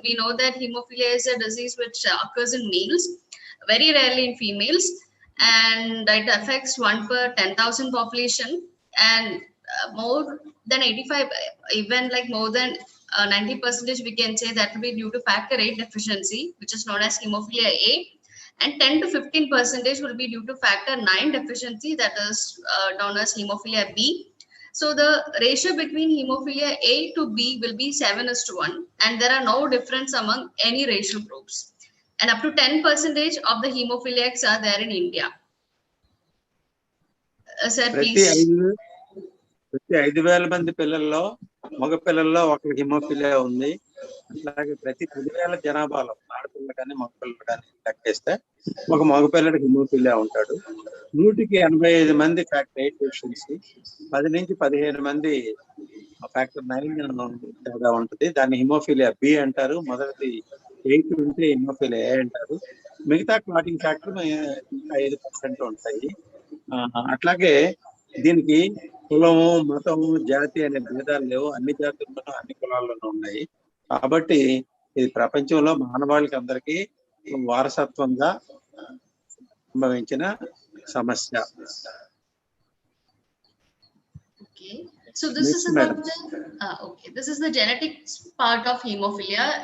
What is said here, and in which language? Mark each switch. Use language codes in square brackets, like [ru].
[en] We know that hemophilia is a disease which occurs in males, very rarely in females, and it affects 1 per 10,000 population, and more than 85, even like more than 90%, we can say that will be due to factor 8 deficiency, which is known as hemophilia A, and 10 to 15% will be due to factor 9 deficiency, that is known as hemophilia B. So the ratio between hemophilia A to B will be 7:1, and there are no difference among any racial groups. And up to 10% of the hemophiliacs are there in India. Sir, please. [te] ప్రతి 5,000 మంది పిల్లల్లో మగ పిల్లల్లో ఒకరికి haemophilia ఉంది. అట్లాగే ప్రతి 10,000 జనాభాలో ఆడపిల్ల కానీ మగపిల్లలు కానీ లెక్కేస్తే ఒక మగపిల్లడికి హిమోఫిలియా ఉంటాడు. 100కి 85 మంది ఫ్యాక్టర్ 8 డెఫిషియన్సీ, 10 నుంచి 15 మంది ఫ్యాక్టర్ 9 తేడా ఉంటుంది. దాన్ని హిమోఫిలియా బి అంటారు. మొదటిది 8 ఉంటే హిమోఫిలియా ఏ అంటారు. మిగతా క్లాటింగ్ ఫ్యాక్టర్ 5% ఉంటాయి. అట్లాగే దీనికి కులము, మతము, జాతి అనే భేదాలు లేవు. అన్ని జాతుల్లోనూ అన్ని కులాల్లోనూ ఉన్నాయి. కాబట్టి ఇది ప్రపంచంలో మానవాళికి అందరికీ వారసత్వంగా సంభవించిన సమస్య. [en] Okay, so this is about this is the genetic part of hemophilia.